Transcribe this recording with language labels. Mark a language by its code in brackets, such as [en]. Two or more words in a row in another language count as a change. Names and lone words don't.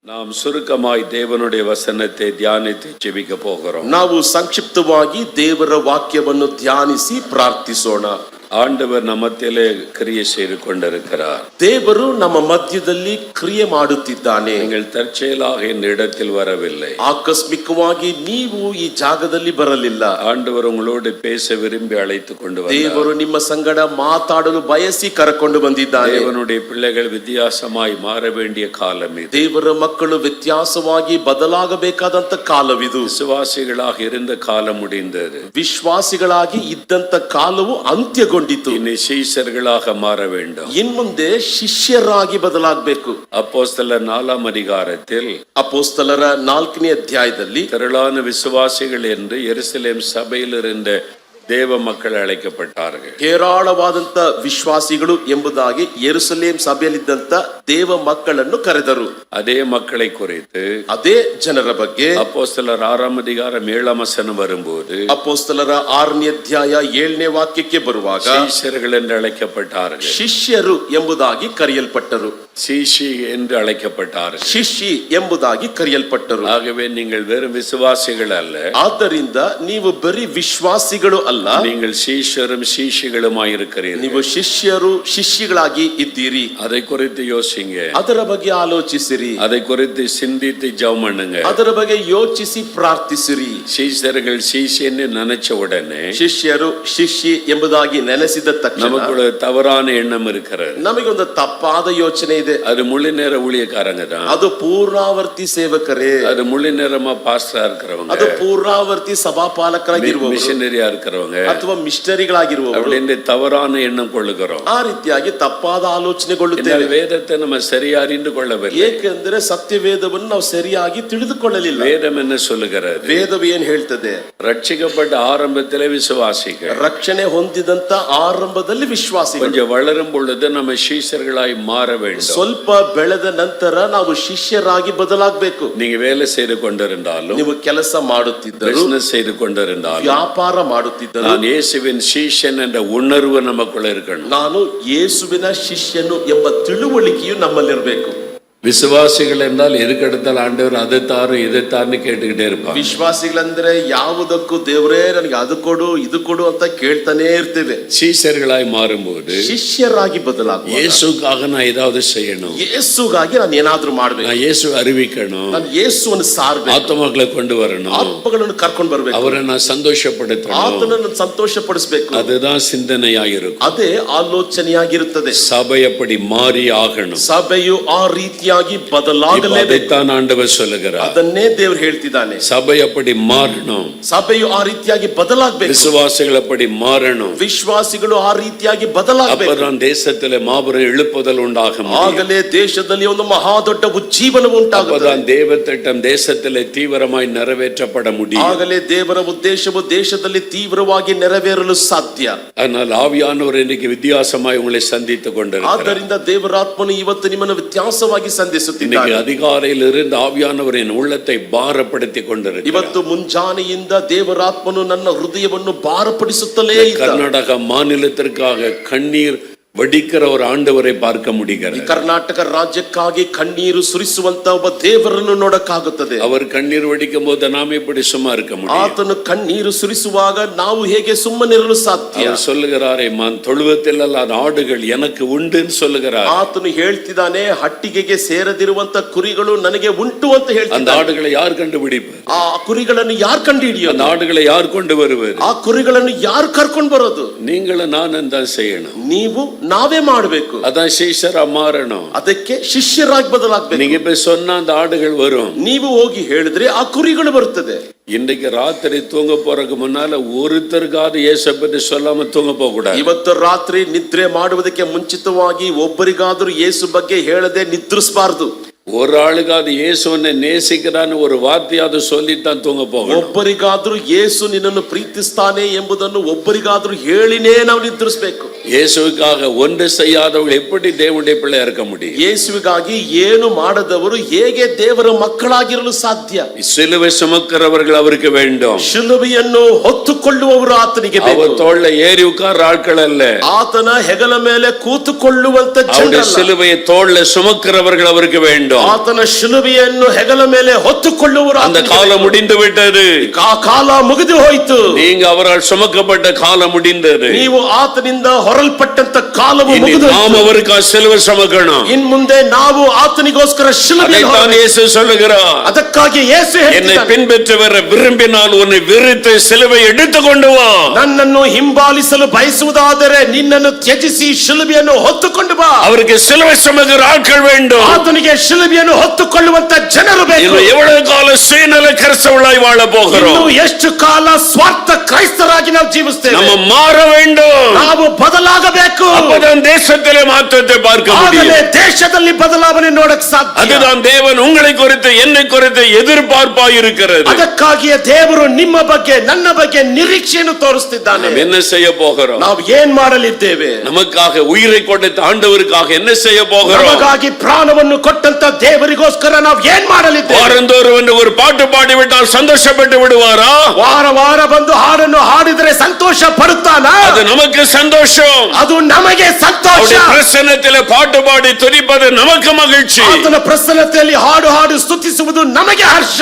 [ta] நாம் சுருக்கமாய் தேவனுடைய வசனத்தை தியானித்து ஜெபிக்க போகிறோம். [kn] ನಾವು ಸಂಕ್ಷಿಪ್ತವಾಗಿ ದೇವರ ವಾಕ್ಯವನ್ನು ಧ್ಯಾನಿಸಿ ಪ್ರಾರ್ಥಿಸೋಣ. [ta] ஆண்டவர் நம்மத்திலே கிரியை செய்து கொண்டிருக்கிறார். [kn] ದೇವರು ನಮ್ಮ ಮಧ್ಯದಲ್ಲಿ ಕ್ರಿಯೆ ಮಾಡುತ್ತಿದ್ದಾನೆ. [ta] நீங்கள் தற்செயலாக இந்த இடத்தில் வரவில்லை. [kn] ಆಕಸ್ಮಿಕವಾಗಿ ನೀವು ಈ ಜಾಗದಲ್ಲಿ ಬರಲಿಲ್ಲ. [ta] ஆண்டவர் உங்களோடு பேச விரும்பி அழைத்து கொண்டு வந்தார். [kn] ದೇವರು ನಿಮ್ಮ ಸಂಗಡ ಮಾತಾಡಲು ಬಯಸಿ ಕರೆಕೊಂಡು ಬಂದಿದ್ದಾನೆ. [ta] தேவனுடைய பிள்ளைகள் வித்தியாசமாய் மாற வேண்டிய காலம் இது. [kn] ದೇವರ ಮಕ್ಕಳು ವ್ಯತ್ಯಾಸವಾಗಿ ಬದಲಾಗಬೇಕಾದಂತ ಕಾಲವಿದು. [ta] விசுவாசிகளாக இருந்த காலம் முடிந்தது. [kn] ವಿಶ್ವಾಸಿಗಳಾಗಿ ಇದ್ದಂತ ಕಾಲವು ಅಂತ್ಯಗೊಂಡಿತು. [ta] இனி சீஷர்களாக மாற வேண்டும். [kn] ಇನ್ಮುಂದೆ ಶಿಷ್ಯರಾಗಿ ಬದಲಾಗಬೇಕು. [ta] அப்போஸ்தலர் 4ஆம் அதிகாரத்தில் [kn] ಅಪೊಸ್ತಲರ 4ನೇ ಅಧ್ಯಾಯದಲ್ಲಿ [ta] திரளான விசுவாசிகள் என்று எருசலேம் சபையில் இருந்த தேவ மக்கள் அழைக்கப்பட்டார்கள். [kn] ಹೇರಾಳವಾದಂತ ವಿಶ್ವಾಸಿಗಳು ಎಂಬುದಾಗಿ ಯೆರೂಸಲೇಮ್ ಸಭೆಯಲ್ಲಿದ್ದಂತ ದೇವ ಮಕ್ಕಳನ್ನು ಕರೆದರು. [ta] அதே மக்களை குறித்து [kn] ಅದೇ ಜನರ ಬಗ್ಗೆ [ta] அப்போஸ்தலர் 6ஆம் அதிகாரம் 7ஆம் வசனம் வரும்போது [kn] ಅಪೊಸ್ತಲರ 6ನೇ ಅಧ್ಯಾಯ 7ನೇ ವಾಕ್ಯಕ್ಕೆ ಬರುವಾಗ [ta] சீஷர்கள் என்று அழைக்கப்பட்டார்கள். [kn] ಶಿಷ್ಯರು ಎಂಬುದಾಗಿ ಕರೆಯಲ್ಪಟ್ಟರು. [ta] சீஷி என்று அழைக்கப்பட்டார்கள். [kn] ಶಿಷ್ಯಿ ಎಂಬುದಾಗಿ ಕರೆಯಲ್ಪಟ್ಟರು. [ta] ஆகவே நீங்கள் வெறும் விசுவாசிகள் அல்ல, [kn] ಆದ್ದರಿಂದ ನೀವು ಬರೀ ವಿಶ್ವಾಸಿಗಳು ಅಲ್ಲ, [ta] நீங்கள் சீஷரும் சீஷிகளுமாய் இருக்கிறீர்கள். [kn] ನೀವು ಶಿಷ್ಯರು ಶಿಷ್ಯಗಳಾಗಿ ಇದ್ದೀರಿ. [ta] அதை குறித்து யோசிங்க, [kn] ಅದರ ಬಗ್ಗೆ ಆಲೋಚಿಸಿರಿ, [ta] அதை குறித்து சிந்தித்து ஜெபம் பண்ணுங்க. [kn] ಅದರ ಬಗ್ಗೆ ಯೋಚಿಸಿ ಪ್ರಾರ್ಥಿಸಿರಿ. [ta] சீஷர்கள் சீஷன்னு நினைச்ச உடனே [kn] ಶಿಷ್ಯರು ಶಿಷ್ಯ ಎಂಬುದಾಗಿ ನೆನೆಸಿದ ತಕ್ಷಣ [ta] நமக்கு தவறான எண்ணம் இருக்கிறது. [kn] ನಮಗೊಂದು ತಪ್ಪಾದ ಯೋಚನೆ ಇದೆ. [ta] அது முழு நேர ஊழியக்காரங்க தான், [kn] ಅದು ಪೂರ್ಣಾವರ್ತಿ ಸೇವಕರೇ, [ta] அது முழு நேரமா பாஸ்டரா இருக்கிறவங்க, [kn] ಅದು ಪೂರ್ಣಾವರ್ತಿ ಸಭಾಪಾಲಕರಾಗಿರುವವರು, [ta] மிஷனரியா இருக்கிறவங்க, [kn] ಅಥವಾ ಮಿಷನರಿಗಳಾಗಿರುವವರು [ta] அப்படின்னு தவறான எண்ணம் கொள்ளுகிறோம். [kn] ಆ ರೀತಿಯಾಗಿ ತಪ್ಪಾದ ಆಲೋಚನೆಗೊಳ್ಳುತ್ತೇವೆ. [ta] வேதத்தை நம்ம சரியா அறிந்து கொள்ளவில்லை. [kn] ಏಕೆಂದರೆ ಸತ್ಯವೇದವನ್ನು ನಾವು ಸರಿಯಾಗಿ ತಿಳಿದುಕೊಳ್ಳಲಿಲ್ಲ. [ta] வேதம் என்ன சொல்லுகிறது? [kn] ವೇದವು ಏನ್ ಹೇಳ್ತದೆ? [ta] ரட்சிக்கப்பட்ட ஆரம்பத்திலே விசுவாசிகள், [kn] ರಕ್ಷಣೆ ಹೊಂದಿದಂತ ಆರಂಭದಲ್ಲಿ ವಿಶ್ವಾಸಿಗಳು, [ta] கொஞ்சம் வளரும் பொழுது நம்ம சீஷர்களாய் மாற வேண்டும். [kn] ಸ್ವಲ್ಪ ಬೆಳೆದ ನಂತರ ನಾವು ಶಿಷ್ಯರಾಗಿ ಬದಲಾಗಬೇಕು. [ta] நீங்க வேலை செய்து கொண்டிருந்தாலும், [kn] ನೀವು ಕೆಲಸ ಮಾಡುತ್ತಿದ್ದರು, [ta] பிசினஸ் செய்து கொண்டிருந்தாலும், [kn] ವ್ಯಾಪಾರ ಮಾಡುತ್ತಿದ್ದರು, [ta] நான் இயேசுவின் சீஷன் என்ற உணர்வு நமக்குள்ள இருக்கணும். [kn] ನಾನು ಯೇಸುವಿನ ಶಿಷ್ಯನು ಎಂಬ ತಿಳುವಳಿಕೆಯು ನಮ್ಮಲ್ಲಿರಬೇಕು. [ta] விசுவாசிகள் என்றால் எதுக்கெடுத்தால் ஆண்டவர் அதை தாரு இதை தாருன்னு கேட்டுக்கிட்டே இருப்பாங்க. [kn] ವಿಶ್ವಾಸಿಗಳಂದ್ರೆ ಯಾವುದಕ್ಕೂ ದೇವರೇ ನನಗೆ ಅದು ಕೊಡು ಇದು ಕೊಡು ಅಂತ ಕೇಳ್ತಾನೆ ಇರ್ತೇವೆ. [ta] சீஷர்களாய் மாறும்போது [kn] ಶಿಷ್ಯರಾಗಿ ಬದಲಾಗುವ, [ta] இயேசுக்காக நான் ஏதாவது செய்யணும், [kn] ಯೇಸುಗಾಗಿ ನಾನು ಏನಾದ್ರೂ ಮಾಡ್ಬೇಕು, [ta] நான் இயேசு அறிவிக்கணும், [kn] ನಾನು ಯೇಸುವನ್ನು ಸಾರಬೇಕು, [ta] ஆத்மாக்களை கொண்டு வரணும், [kn] ಆತ್ಮಗಳನ್ನು ಕರ್ಕೊಂಡು ಬರಬೇಕು, [ta] அவரை நான் சந்தோஷப்படுத்தணும், [kn] ಆತನನ್ನು ಸಂತೋಷಪಡಿಸಬೇಕು. [ta] அதுதான் சிந்தனையாயிருக்கும். [kn] ಅದೇ ಆಲೋಚನೆಯಾಗಿರುತ್ತದೆ. [ta] சபை அப்படி மாறி ஆகணும். [kn] ಸಭೆಯು ಆ ರೀತಿಯಾಗಿ ಬದಲಾಗಲೇಬೇಕು. [ta] அதைத்தான் ஆண்டவர் சொல்லுகிறார். [kn] ಅದನ್ನೇ ದೇವರು ಹೇಳ್ತಿದ್ದಾನೆ. [ta] சபை அப்படி மாறணும், [kn] ಸಭೆಯು ಆ ರೀತಿಯಾಗಿ ಬದಲಾಗಬೇಕು, [ta] விசுவாசிகள் அப்படி மாறணும். [kn] ವಿಶ್ವಾಸಿಗಳು ಆ ರೀತಿಯಾಗಿ ಬದಲಾಗಬೇಕು. [ta] அப்பதான் தேசத்திலே மாபெரும் எழுப்புதல் உண்டாகும். [kn] ಆಗಲೇ ದೇಶದಲ್ಲಿ ಒಂದು ಮಹಾ ದೊಡ್ಡ ಉಜ್ಜೀವನ ಉಂಟಾಗುತ್ತದೆ. [ta] அப்பதான் தேவ திட்டம் தேசத்திலே தீவிரமாய் நிறைவேற்றப்பட முடியும். [kn] ಆಗಲೇ ದೇವರ ಉದ್ದೇಶವು ದೇಶದಲ್ಲಿ ತೀವ್ರವಾಗಿ ನೆರವೇರಲು ಸಾಧ್ಯ. [ta] ஆனால் ஆவியானவர் இன்னைக்கு வித்தியாசமாய் உங்களை சந்தித்துக் கொண்டிருக்கிறார். [kn] ಆದ್ದರಿಂದ ದೇವರಾತ್ಮನು ಇವತ್ತು ನಿಮ್ಮನ್ನು ವ್ಯತ್ಯಾಸವಾಗಿ ಸಂಧಿಸುತ್ತಿದ್ದಾನೆ. [ta] அதிகாலையில் இருந்து ஆவியானவரின் உள்ளத்தை பாரப்படுத்தி கொண்டிருக்கிறார். [kn] ಇವತ್ತು ಮುಂಜಾನೆಯಿಂದ ದೇವರಾತ್ಮನು ನನ್ನ ಹೃದಯವನ್ನು ಭಾರಪಡಿಸುತ್ತಲೇ ಇದ್ದಾನೆ. [ta] கர்நாடக மாநிலத்திற்காக கண்ணீர் வடிக்கிற ஒரு ஆண்டவரை பார்க்க முடிகிறது. [kn] ಕರ್ನಾಟಕ ರಾಜ್ಯಕ್ಕಾಗಿ ಕಣ್ಣೀರು ಸುರಿಸುವಂತ ಒಬ್ಬ ದೇವರನ್ನು ನೋಡಕ್ಕಾಗುತ್ತದೆ. [ta] அவர் கண்ணீர் வடிக்கும் போது நாம் எப்படி சும்மா இருக்க முடியும்? [kn] ಆತನು ಕಣ್ಣೀರು ಸುರಿಸುವಾಗ ನಾವು ಹೇಗೆ ಸುಮ್ಮನಿರಲು ಸಾಧ್ಯ? [ta] அவர் சொல்லுகிறாரே, மான் தொழுவத்தில் அல்லாத ஆடுகள் எனக்கு உண்டுன்னு சொல்லுகிறார். [kn] ಆತನು ಹೇಳ್ತಿದ್ದಾನೆ, ಹಟ್ಟಿಗೆಗೆ ಸೇರದಿರುವಂತ ಕುರಿಗಳು ನನಗೆ ಉಂಟು ಅಂತ [ta] அந்த [kn] ಹೇಳ್ತಿದ್ದಾನೆ. [ta] ஆடுகளை யார் கண்டுபிடிப்பார்? [kn] ಆ ಕುರಿಗಳನ್ನು ಯಾರು ಕಂಡು ಹಿಡಿಯೋದು? [ta] அந்த ஆடுகளை யார் கொண்டு வருவார்? [kn] ಆ ಕುರಿಗಳನ್ನು ಯಾರು ಕರ್ಕೊಂಡು ಬರೋದು? [ta] நீங்களும் நானும் தான் செய்யணும். [kn] ನೀವು ನಾವೇ ಮಾಡಬೇಕು. [ta] அதான் சீஷரா மாறணும். [kn] ಅದಕ್ಕೆ ಶಿಷ್ಯರಾಗಿ ಬದಲಾಗಬೇಕು. [ta] நீங்க போய் சொன்னா அந்த ஆடுகள் வரும். [kn] ನೀವು ಹೋಗಿ ಹೇಳಿದ್ರೆ ಆ ಕುರಿಗಳು ಬರುತ್ತದೆ. [ta] இன்றைக்கு ராத்திரி தூங்க போறதுக்கு முன்னால ஒருத்தருக்காவது இயேசு பத்தி சொல்லாம தூங்க போக கூடாது. [kn] ಇವತ್ತು ರಾತ್ರಿ ನಿದ್ರೆ ಮಾಡುವುದಕ್ಕೆ ಮುಂಚಿತವಾಗಿ ಒಬ್ಬರಿಗಾದರೂ ಯೇಸು ಬಗ್ಗೆ ಹೇಳದೆ ನಿದ್ರಿಸಬಾರದು. [ta] ஒரு ஆளுக்காவது இயேசுவனை நேசிக்கிறான்னு ஒரு வார்த்தையாவது சொல்லித்தான் தூங்க போகணும். [kn] ಒಬ್ಬರಿಗಾದರೂ ಯೇಸು ನಿನ್ನನ್ನು ಪ್ರೀತಿಸ್ತಾನೆ ಎಂಬುದನ್ನು ಒಬ್ಬರಿಗಾದರೂ ಹೇಳಿನೇ ನಾವು ನಿದ್ರಿಸಬೇಕು. [ta] இயேசுவுக்காக ஒன்று செய்யாதவர்கள் எப்படி தேவனுடைய பிள்ளை இருக்க முடியும்? [kn] ಯೇಸುವಿಗಾಗಿ ಏನು ಮಾಡದವರು ಹೇಗೆ ದೇವರ ಮಕ್ಕಳಾಗಿರಲು ಸಾಧ್ಯ? [ta] சிலுவை சுமக்கிறவர்கள் அவருக்கு வேண்டும். [kn] ಶಿಲುಬೆಯನ್ನು ಹೊತ್ತುಕೊಳ್ಳುವವರು ಆತನಿಗೆ ಬೇಕು. [ta] அவர் தோள்ல ஏறி உட்கார்ற ஆட்கள் அல்ல. [kn] ಆತನ ಹೆಗಲ ಮೇಲೆ ಕೂತುಕೊಳ್ಳುವಂತ [ta] அவருடைய [kn] ಜನರಲ್ಲ. [ta] சிலுவையை தோள்ல சுமக்கிறவர்கள் அவருக்கு வேண்டும். [kn] ಆತನ ಶಿಲುಬೆಯನ್ನು ಹೆಗಲ ಮೇಲೆ ಹೊತ್ತುಕೊಳ್ಳುವವರು [ta] அந்த காலம் முடிந்து விட்டது. [kn] ಆ ಕಾಲ ಮುಗಿದು ಹೋಯಿತು. [ta] நீங்க அவரால் சுமக்கப்பட்ட காலம் முடிந்தது. [kn] ನೀವು ಆತನಿಂದ ಹೊರಲ್ಪಟ್ಟಂತ ಕಾಲವು ಮುಗಿದು [ta] நாம் அவருக்கு சிலுவை சுமக்கணும். [kn] ಇನ್ ಮುಂದೆ ನಾವು ಆತನಿಗೋಸ್ಕರ ಶಿಲುಬೆ [ta] அதைத்தான் இயேசு சொல்லுகிறார். [kn] ಅದಕ್ಕಾಗಿ ಯೇಸು [ta] என்னை [kn] ಹೇಳ್ತಾನೆ, [ta] பின்பற்றி வர விரும்பினால் உன்னை விரித்து சிலுவை எடுத்துக்கொண்டு வா. [kn] ನನ್ನನ್ನು ಹಿಂಬಾಲಿಸಲು ಬಯಸುವುದಾದರೆ ನಿನ್ನನ್ನು ತ್ಯಜಿಸಿ ಶಿಲುಬೆಯನ್ನು ಹೊತ್ತುಕೊಂಡು ಬಾ. [ta] அவருக்கு சிலுவை சுமக்கிற ஆட்கள் வேண்டும். [kn] ಆತನಿಗೆ ಶಿಲುಬೆಯನ್ನು ಹೊತ್ತುಕೊಳ್ಳುವಂತ ಜನರು ಬೇಕು. [ta] இன்னும் எவ்வளவு காலம் சுயநல கிறிஸ்தவர்களாய் வாழ போகிறோம்? [kn] ಇನ್ನು ಎಷ್ಟು ಕಾಲ ಸ್ವಾರ್ಥ ಕ್ರೈಸ್ತರಾಗಿ ನಾವು ಜೀವಿಸ್ತೇವೆ? [ta] நம்ம மாற வேண்டும். [kn] ನಾವು ಬದಲಾಗಬೇಕು. [ta] அப்பதான் தேசத்திலே மாற்றத்தை பார்க்க [kn] ಆಗಲೇ [ta] முடியும். [kn] ದೇಶದಲ್ಲಿ ಬದಲಾವಣೆ ನೋಡಕ್ ಸಾಧ್ಯ. [ta] அதுதான் தேவன் உங்களை குறித்து என்னை குறித்து எதிர்பார்ப்பாய் இருக்கிறது. [kn] ಅದಕ್ಕಾಗಿಯೇ ದೇವರು ನಿಮ್ಮ ಬಗ್ಗೆ ನನ್ನ ಬಗ್ಗೆ ನಿರೀಕ್ಷೆಯನ್ನು ತೋರಿಸ್ತಿದ್ದಾನೆ. [ta] நாம் என்ன செய்ய போகிறோம்? [kn] ನಾವು ಏನ್ ಮಾಡಲಿದ್ದೇವೆ? [ta] நமக்காக உயிரை கொடுத்த ஆண்டவருக்காக என்ன செய்ய போகிறோம்? [kn] ನಮಗಾಗಿ ಪ್ರಾಣವನ್ನು ಕೊಟ್ಟಂತ ದೇವರಿಗೋಸ್ಕರ ನಾವು ಏನ್ ಮಾಡಲಿದ್ದೇವೆ? [ta] வாரந்தோறும் ஒரு பாட்டு பாடிவிட்டால் சந்தோஷப்பட்டு விடுவாரா? [kn] ವಾರ ವಾರ ಬಂದು ಹಾಡನ್ನು ಹಾಡಿದರೆ ಸಂತೋಷ ಪಡುತ್ತಾನಾ? [ta] அது நமக்கு சந்தோஷம். [kn] ಅದು ನಮಗೆ ಸಂತೋಷ. [ta] அவருடைய பிரசன்னத்திலே பாட்டு பாடி துதிப்பது நமக்கு மகிழ்ச்சி. [kn] ಆತನ ಪ್ರಸನ್ನತೆಯಲ್ಲಿ ಹಾಡು ಹಾಡು ಸ್ತುತಿಸುವುದು ನಮಗೆ ಹರ್ಷ.